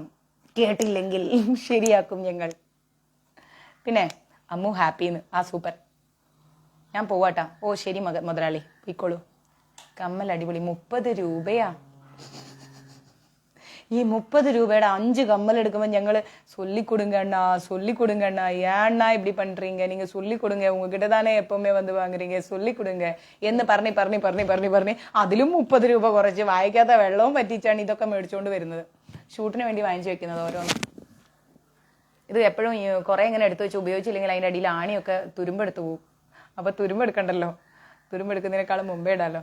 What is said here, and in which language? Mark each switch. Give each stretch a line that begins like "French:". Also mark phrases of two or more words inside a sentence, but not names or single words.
Malayalam: കേട്ടില്ലെങ്കിൽ ശരിയാക്കും ഞങ്ങൾ. പിന്നെ അമ്മു ഹാപ്പിന്ന്. ആ സൂപ്പർ. ഞാൻ പോവാട്ടാ. ഓ ശരി മുതലാളി, പോയിക്കോളൂ. കമ്മൽ അടിപൊളി. 30 രൂപയാ. ഈ 30 രൂപയുടെ 5 കമ്മൽ എടുക്കുമ്പോൾ ഞങ്ങള്
Tamil: சொல்லி கொடுங்கண்ணா ஏன்னா இப்படி பண்றீங்க, நீங்க சொல்லி கொடுங்க, உங்ககிட்ட தானே எப்பவுமே வந்து வாங்குறீங்க, சொல்லி கொடுங்க
Malayalam: എന്ന് പറഞ്ഞ് അതിലും 30 രൂപ കുറച്ച് വായിക്കാത്ത വെള്ളവും പറ്റിച്ചാണ് ഇതൊക്കെ മേടിച്ചുകൊണ്ട് വരുന്നത്. ഷൂട്ടിന് വേണ്ടി വാങ്ങിച്ചു വെക്കുന്നത് ഓരോന്ന്. ഇത് എപ്പോഴും കുറെ ഇങ്ങനെ എടുത്തു വെച്ച് ഉപയോഗിച്ചില്ലെങ്കിൽ അതിന്റെ അടിയിൽ ആണിയൊക്കെ തുരുമ്പെടുത്ത് പോകും. അപ്പൊ തുരുമ്പെടുക്കണ്ടല്ലോ, തുരുമ്പെടുക്കുന്നതിനേക്കാളും മുമ്പേ ഇടാലോ.